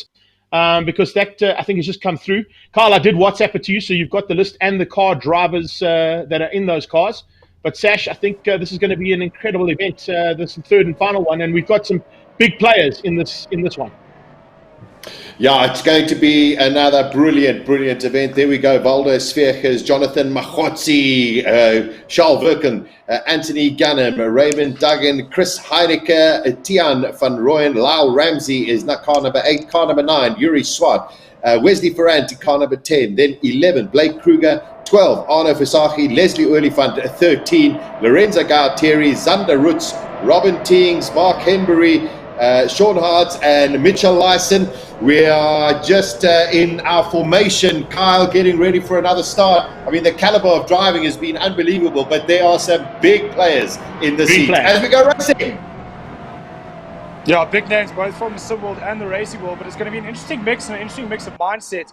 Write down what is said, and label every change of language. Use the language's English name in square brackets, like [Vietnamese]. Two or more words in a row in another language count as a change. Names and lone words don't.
[English] Because that, I think, has just come through. Carl, I did WhatsApp it to you, so you've got the list and the car drivers that are in those cars. But, Sash, I think this is going to be an incredible event, this third and final one, and we've got some big players in this one. Yeah, it's going to be another brilliant event. There we go. Valdo Sverkes, Jonathan Machotzi, Charles Verken, Anthony Gunham, Raymond Duggan, Chris Heidecke, Tian van Rooyen, Lyle Ramsey is not car number 8, car number 9, Yuri Swart, Wesley Ferranti, car number 10, then 11, Blake Kruger, 12, Arno Versace, Leslie Oliphant, 13, Lorenzo Gautieri, Zander Rutz, Robin Teings, Mark Henbury, Sean Hartz and Mitchell Lyson. We are just in our formation. Kyle getting ready for another start. I mean, the caliber of driving has been unbelievable, but there are some big players in the seat as we go racing. Yeah, big names both from the sim world and the racing world, but it's going to be an interesting mix and an interesting mix of mindset.